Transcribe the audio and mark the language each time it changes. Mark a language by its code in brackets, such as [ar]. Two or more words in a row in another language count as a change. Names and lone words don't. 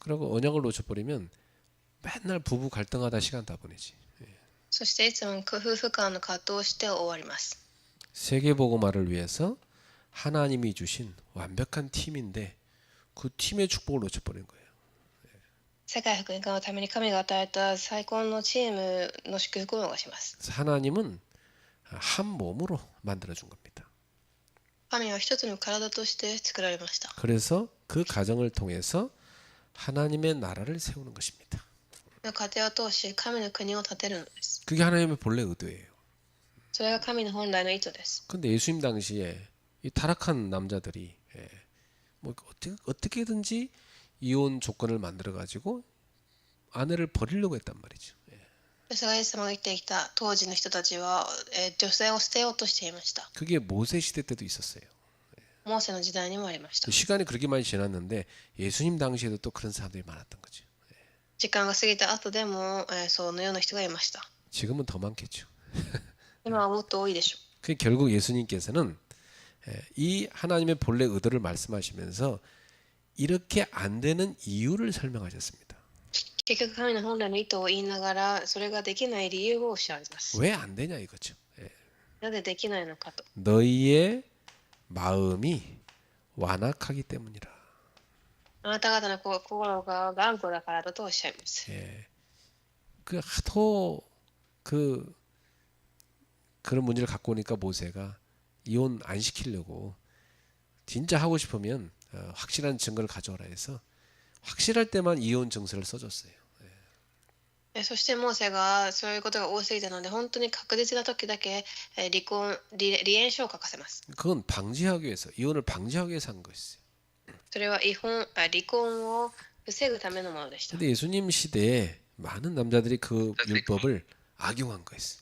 [ko] 그리고 언약을 놓쳐버리면 맨날 부부 갈등하다 시간 다 보내지. [ja] そしていつも夫婦間の葛藤をして終わります。 [ko] 세계복음화를 위해서 하나님이 주신 완벽한 팀인데 그 팀의 축복을 놓쳐버린 거예요. [ja] 世界福音化のために神が与えた最高のチームの祝福を逃します。 [ko] 그래서 하나님은 한 몸으로 만들어준 겁니다. [ja] 神は一つの体として作られました。 [ko] 그래서 그 가정을 통해서 하나님의 나라를 세우는 것입니다. [ja] 家庭を通し神の国を建てるのです。 [ko] 그게 하나님의 본래 의도예요. [ja] それが神の本来の意図です。 [ko] 근데 예수님 당시에 이 타락한 남자들이 뭐 어떻게든지 이혼 조건을 만들어 가지고 아내를 버리려고 했단 말이죠. [ja] ですがイエス様が生きてきた当時の人たちは、女性を捨てようとしていました。 [ko] 그게 모세 시대 때도 있었어요. [ja] モーセの時代にもありました。 [ko] 시간이 그렇게 많이 지났는데 예수님 당시에도 또 그런 사람들이 많았던 거죠. [ja] 時間が過ぎた後でも、そのような人がいました。 [ko] 지금은 더 많겠죠. [ja] 今はもっと多いでしょう。 [ko] 그 결국 예수님께서는 이 하나님의 본래 의도를 말씀하시면서 이렇게 안 되는 이유를 설명하셨습니다. [ja] 結局神の本来の意図を言いながらそれができない理由をおっしゃいます。 [ko] 왜 안 되냐 이거죠. [ja] なぜできないのかと。 [ko] 너희의 마음이 완악하기 때문이라. [ja] あなた方の心が頑固だからだとおっしゃいます。 [ko] 그 하도 그런 문제를 갖고 오니까 모세가 이혼 안 시키려고 진짜 하고 싶으면 확실한 증거를 가져오라 해서 확실할 때만 이혼 증서를 써줬어요. [ja] そしてモーセがそういうことが多すぎたので本当に確実な時だけ離縁書を書かせます。 [ko] 그건 방지하기 위해서 이혼을 방지하기 위해서 한 것이었어요. [ja] それは離婚を防ぐためのものでした。 [ko] 근데 예수님 시대에 많은 남자들이 그 율법을 악용한 거였어요.